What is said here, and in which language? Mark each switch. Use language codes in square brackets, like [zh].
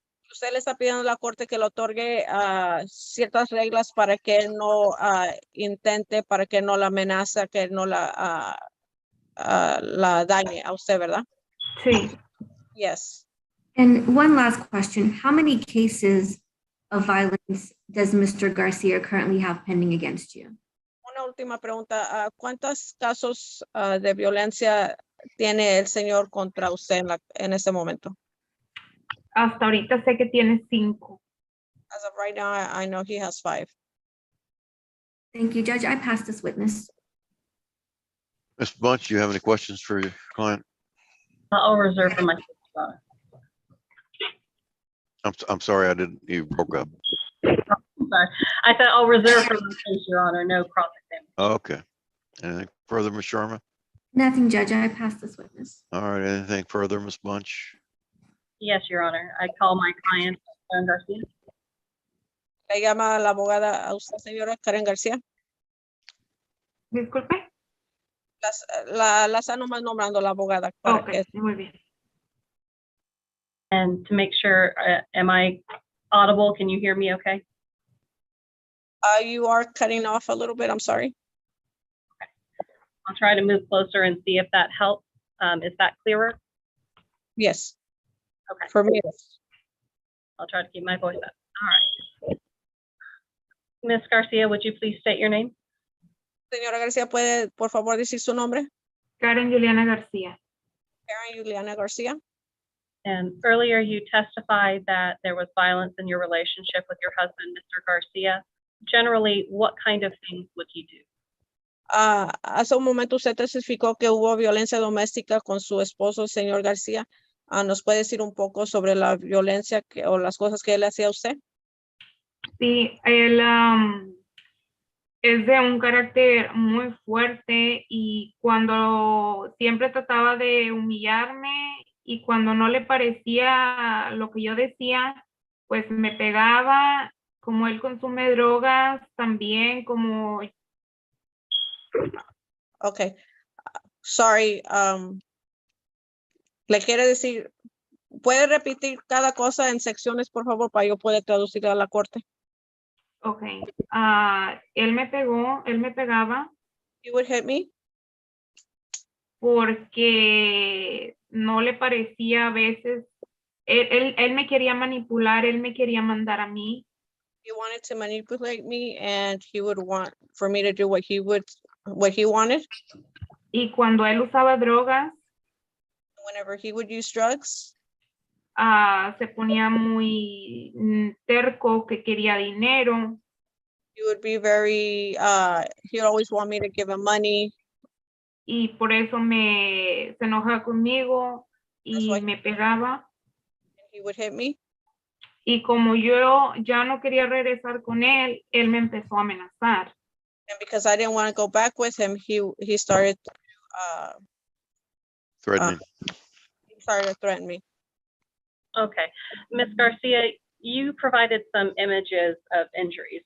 [es] Usted le está pidiendo a la corte que le otorgue ciertas reglas para que él no intente, para que no la amenaza, que no la dañe a usted, ¿verdad? Sí. [en] Yes. And one last question, how many cases of violence does Mr. Garcia currently have pending against you? [es] Una última pregunta. ¿Cuántos casos de violencia tiene el señor contra usted en este momento? Hasta ahorita sé que tiene 5. [en] As of right now, I know he has 5. Thank you, Judge. I pass this witness. Ms. Bunch, you have any questions for your client? I'll reserve for my. I'm sorry, I didn't, you broke up. I'm sorry. I said I'll reserve for my case, Your Honor. No cross examination. Okay. Anything further, Ms. Sharma? Nothing, Judge. I pass this witness. All right, anything further, Ms. Bunch? Yes, Your Honor. I call my client, Karen Garcia. [es] Le llama a la abogada a usted, señora Karen García. Disculpe. La está nomás nombrando la abogada. Para Ok, que, muy bien. [en] And to make sure, am I audible? Can you hear me okay? you are cutting off a little bit. I'm sorry. I'll try to move closer and see if that helps. Is that clearer? Yes. Okay. For me, yes. I'll try to keep my voice up. All right. Ms. Garcia, would you please state your name? [es] Señora García, ¿puede por favor decir su nombre? Karen Juliana García. Karen Juliana García. [en] And earlier you testified that there was violence in your relationship with your husband, Mr. Garcia. Generally, what kind of things would he do? [es] Hace un momento usted testificó que hubo violencia doméstica con su esposo, el señor García. ¿Nos puede decir un poco sobre la violencia o las cosas que él hacía a usted? Sí, él es de un carácter muy fuerte y cuando siempre trataba de humillarme y cuando no le parecía lo que yo decía, pues me pegaba. Como él consume drogas, también como... [en] Okay. Sorry. [es] Le quiere decir, ¿puede repetir cada cosa en secciones, por favor, para yo poder traducir a la corte? Ok. Él me pegaba [en] You would hit me? [es] porque no le parecía a veces, él me quería manipular, él me quería mandar a mí. [en] He wanted to manipulate me and he would want for me to do what he wanted. [es] Y cuando él usaba drogas, [en] Whenever he would use drugs, [es] se ponía muy terco, que quería dinero. [en] he would be very, he would always want me to give him money. [es] Y por eso se enojaba conmigo y me pegaba. [en] He would hit me. [es] Y como yo ya no quería regresar con él, él me empezó a amenazar. [en] And because I didn't want to go back with him, he started Threatening. he started to threaten me. Okay. Ms. Garcia, you provided some images of injuries.